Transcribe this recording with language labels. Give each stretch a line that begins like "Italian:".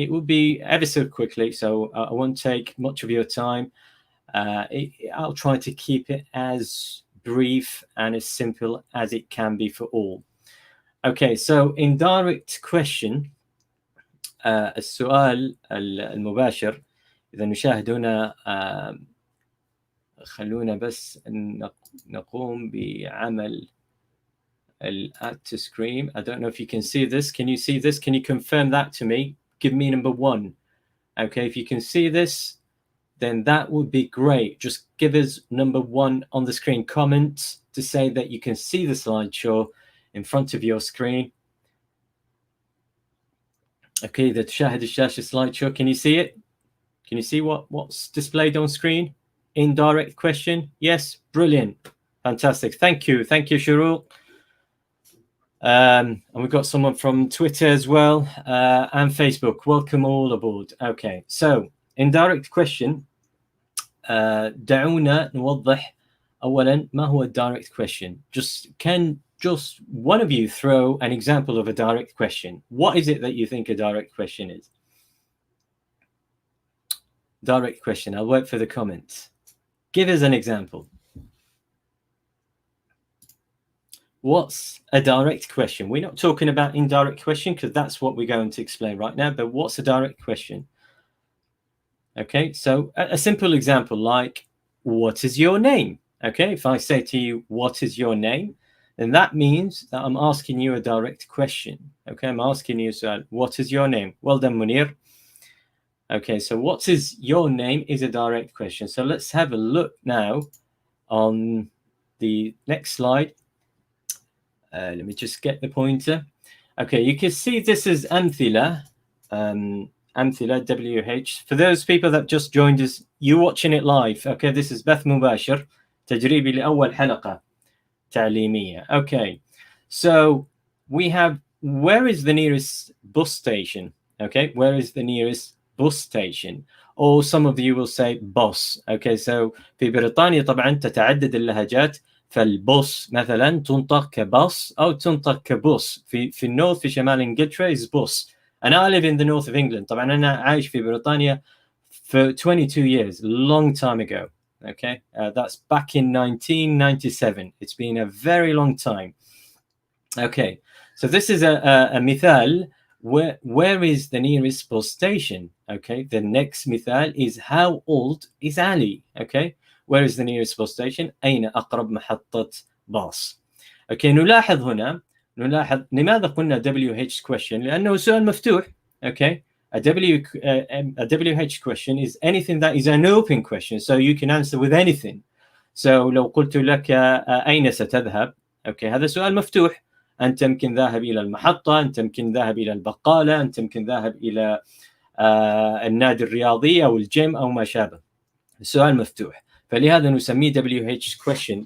English: It will be ever so quickly, so I won't take much of your time. I'll try to keep it as brief and as simple as it can be for all. Okay, so indirect question,
Arabic: السؤال المباشر. إذا نشاهد هنا، خلونا بس نقوم بعمل
English: add to screen. I don't know if you can see this. Can you see this? Can you confirm that to me? Give me number 1. Okay, if you can see this, then that would be great. Just give us number 1 on the screen. Comment to say that you can see the slideshow in front of your screen. Okay, the
Arabic: تشاهد الشاشة
English: slideshow. Can you see it? Can you see what's displayed on screen? Indirect question. Yes, brilliant, fantastic. Thank you, Shurul. And we've got someone from Twitter as well, and Facebook. Welcome all aboard. Okay, so indirect question.
Arabic: دعونا نوضح أولا ما هو direct question.
English: Can one of you throw an example of a direct question? What is it that you think a direct question is? Direct question. I'll wait for the comments. Give us an example. What's a direct question? We're not talking about indirect question because that's what we're going to explain right now, but what's a direct question? Okay, so a simple example like, what is your name? Okay, if I say to you, what is your name? Then that means that I'm asking you a direct question. Okay, I'm asking you, so what is your name? Well done, Munir. Okay, so what is your name is a direct question. So let's have a look now on the next slide. Let me just get the pointer. Okay, you can see this is أمثلة.
Arabic: أمثلة WH.
English: For those people that just joined us, you're watching it live. Okay, this is
Arabic: بث مباشر تجريبي لأول حلقة تعليمية.
English: Okay, so we have, where is the nearest bus station? Okay, where is the nearest bus station? Or some of you will say bus. Okay, so
Arabic: في بريطانيا طبعا تتعدد اللهجات، فالبوس مثلا تنطق كباص أو تنطق كبوس. في النورث في شمال إنجلترا
English: is bus. And I live in the north of England.
Arabic: طبعا أنا عايش في بريطانيا
English: for 22 years, long time ago. Okay, that's back in 1997. It's been a very long time. Okay, so this is a مثال. Where is the nearest bus station? Okay, the next مثال is how old is Ali? Okay, where is the nearest bus station?
Arabic: أين أقرب محطة باص? Okay, نلاحظ هنا لماذا قلنا WH question؟ لأنه سؤال مفتوح.
English: Okay, a WH question is anything that is an open question, so you can answer with anything.
Arabic: So لو قلت لك أين ستذهب؟ Okay, هذا سؤال مفتوح. أنت يمكن ذاهب إلى المحطة، أنت يمكن ذاهب إلى البقالة، أنت يمكن ذاهب إلى النادي الرياضي أو الجيم أو ما شابه. السؤال مفتوح، فلهذا نسميه WH question.